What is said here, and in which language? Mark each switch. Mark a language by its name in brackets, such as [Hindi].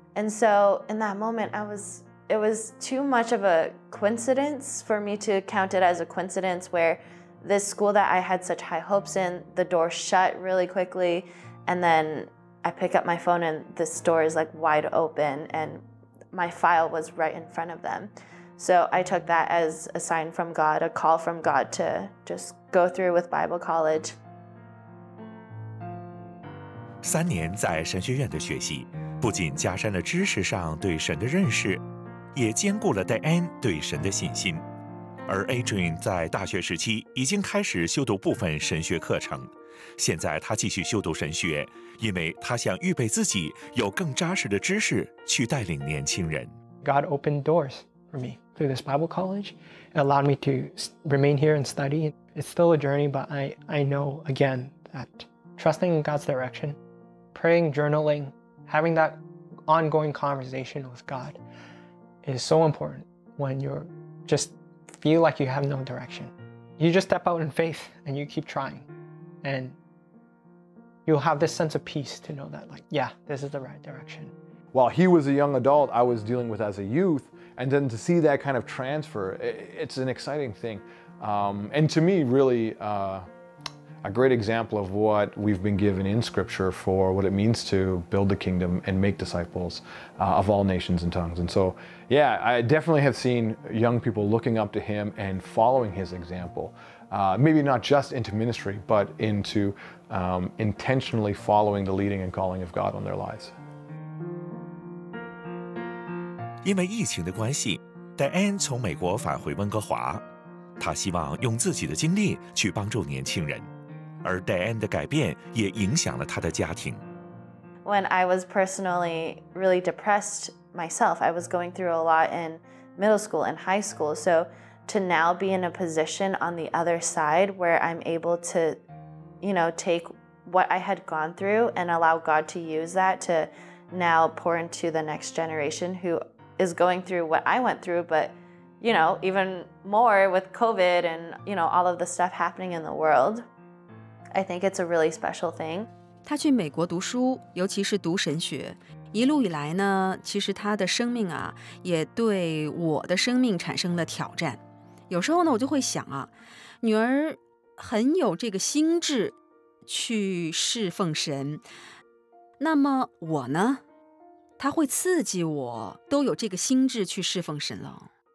[English] And so in that moment, it was too much of a coincidence for me to count it as a coincidence where this school that I had such high hopes in, the door shut really quickly, and then I pick up my phone and this door is like wide open and my file was right in front of them. So I took that as a sign from God, a call from God to just go through with Bible college. [Chinese] 3年在神学院的学习，不仅加深了知识上对神的认识，也兼顾了戴安对神的信心。而 Adrian 在大学时期已经开始修读部分神学课程，现在他继续修读神学，因为他想预备自己有更扎实的知识去带领年轻人。 [English] God opened doors for me through this Bible college. It allowed me to remain here and study. It's still a journey, but I know again that trusting in God's direction, praying, journaling, having that ongoing conversation with God is so important when you're just feel like you have no direction. You just step out in faith and you keep trying. And you'll have this sense of peace to know that, like, yeah, this is the right direction. While he was a young adult, I was dealing with as a youth, and then to see that kind of transfer, it's an exciting thing. And to me, really, a great example of what we've been given in Scripture for what it means to build the kingdom and make disciples of all nations and tongues. And so, yeah, I definitely have seen young people looking up to him and following his example. Maybe not just into ministry, but into intentionally following the leading and calling of God on their lives. [Chinese] 因为疫情的关系，戴安从美国返回温哥华，他希望用自己的经历去帮助年轻人。而戴安的改变也影响了他的家庭。 [English] When I was personally really depressed myself, I was going through a lot in middle school and high school. So to now be in a position on the other side where I'm able to, take what I had gone through and allow God to use that to now pour into the next generation who is going through what I went through, but, even more with COVID and, all of the stuff happening in the world. I think it's a really special thing. [Chinese] 他去美国读书，尤其是读神学，一路以来呢，其实他的生命啊，也对我的生命产生了挑战。有时候呢，我就会想啊，女儿很有这个心智去侍奉神，那么我呢，他会刺激我都有这个心智去侍奉神了。